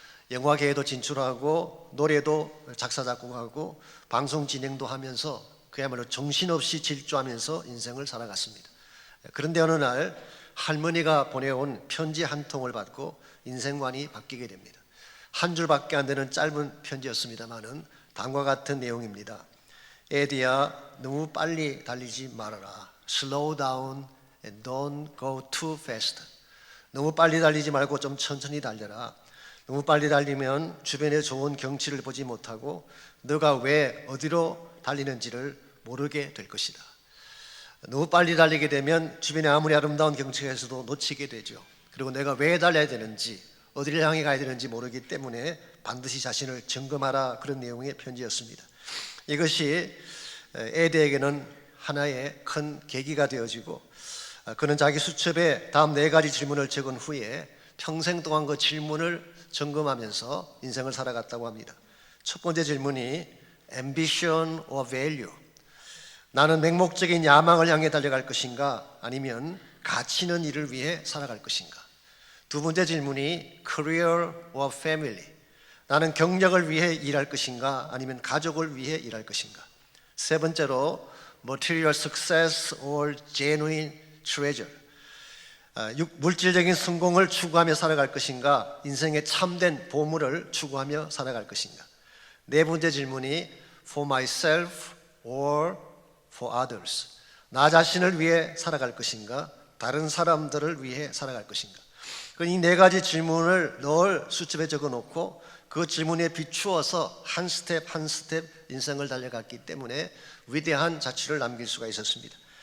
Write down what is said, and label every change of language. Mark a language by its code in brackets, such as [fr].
[ko] 영화계에도 진출하고 노래도 작사 작곡하고 방송 진행도 하면서 그야말로 정신없이 질주하면서 인생을 살아갔습니다. 그런데 어느 날 할머니가 보내온 편지 한 통을 받고 인생관이 바뀌게 됩니다. 한 줄밖에 안 되는 짧은 편지였습니다만은 다음과 같은 내용입니다. 에디야, 너무 빨리 달리지 말아라. [en] Slow down and don't go too fast. [ko] 너무 빨리 달리지 말고 좀 천천히 달려라. 너무 빨리 달리면 주변의 좋은 경치를 보지 못하고 너가 왜 어디로 달리는지를 모르게 될 것이다. 너무 빨리 달리게 되면 주변에 아무리 아름다운 경치에서도 놓치게 되죠. 그리고 내가 왜 달려야 되는지, 어디를 향해 가야 되는지 모르기 때문에 반드시 자신을 점검하라. 그런 내용의 편지였습니다. 이것이 에디에게는 하나의 큰 계기가 되어지고 그는 자기 수첩에 다음 4가지 질문을 적은 후에 평생 동안 그 질문을 점검하면서 인생을 살아갔다고 합니다. 첫 번째 질문이 [en] ambition or value. [ko] 나는 맹목적인 야망을 향해 달려갈 것인가 아니면 가치 있는 일을 위해 살아갈 것인가. 두 번째 질문이 [en] career or family. [ko] 나는 경력을 위해 일할 것인가 아니면 가족을 위해 일할 것인가. 세 번째로 [en] material success or genuine treasure. [ko] 물질적인 성공을 추구하며 살아갈 것인가 인생의 참된 보물을 추구하며 살아갈 것인가. 네 번째 질문이 [en] for myself or for others. [ko] 나 자신을 위해 살아갈 것인가 다른 사람들을 위해 살아갈 것인가. 이 4가지 질문을 늘 수첩에 적어놓고 그 질문에 비추어서 한 스텝 한 스텝 인생을 달려갔기 때문에 위대한 자취를 남길 수가 있었습니다.